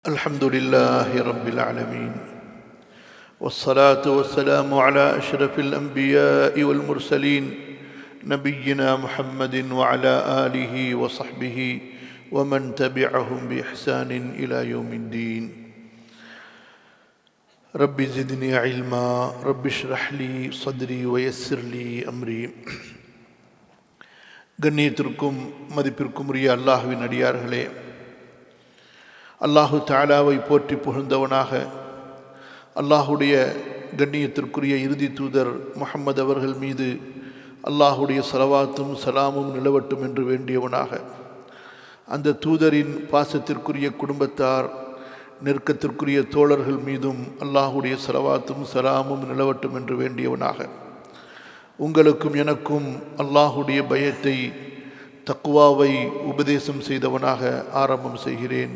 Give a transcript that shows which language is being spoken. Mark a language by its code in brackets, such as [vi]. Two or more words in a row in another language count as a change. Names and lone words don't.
[ar] الحمد لله رب العالمين والصلاة والسلام على أشرف الأنبياء والمرسلين نبينا محمد وعلى آله وصحبه ومن تبعهم بإحسان إلى يوم الدين رب زدني علما رب اشرح لي صدري ويسر لي أمري [ta] கண்ணியத்திற்கும் மதிப்பிற்கும் உரிய அல்லாஹ்வின் அடியார்களே, அல்லாஹு தஆலாவை போற்றி புகழ்ந்தவனாக அல்லாஹுடைய கண்ணியத்திற்குரிய இறுதி தூதர் முஹம்மது அவர்கள் மீது அல்லாஹுடைய ஸலவாத்தும் சலாமும் நிலவட்டும் என்று வேண்டியவனாக அந்த தூதரின் பாசத்திற்குரிய குடும்பத்தார் நெருக்கத்திற்குரிய தோழர்கள் மீதும் அல்லாஹுடைய ஸலவாத்தும் சலாமும் நிலவட்டும் என்று வேண்டியவனாக உங்களுக்கும் எனக்கும் அல்லாஹுடைய பயத்தை தக்வாவை உபதேசம் செய்தவனாக ஆரம்பம் செய்கிறேன்.